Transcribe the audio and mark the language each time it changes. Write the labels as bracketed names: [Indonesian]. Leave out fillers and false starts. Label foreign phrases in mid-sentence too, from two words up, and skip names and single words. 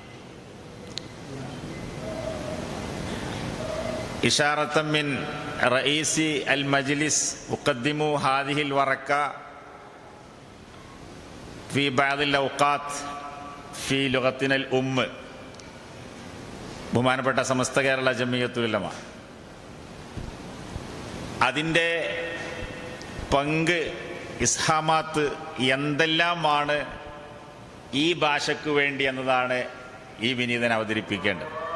[Arabic] إشارة من رئيس المجلس أقدم هذه الورقة في بعض الأوقات في لغتنا الأم [Malayalam] ബഹുമാനപ്പെട്ട സമസ്ത കേരള ജമിയത്തുൽ ഉലമ അതിൻ്റെ പങ്ക് ഇസ്ഹാമാത്ത് എന്തെല്ലാമാണ് ഈ ഭാഷയ്ക്ക് വേണ്ടി എന്നതാണ് ഈ വിനീതൻ അവതരിപ്പിക്കേണ്ടത്.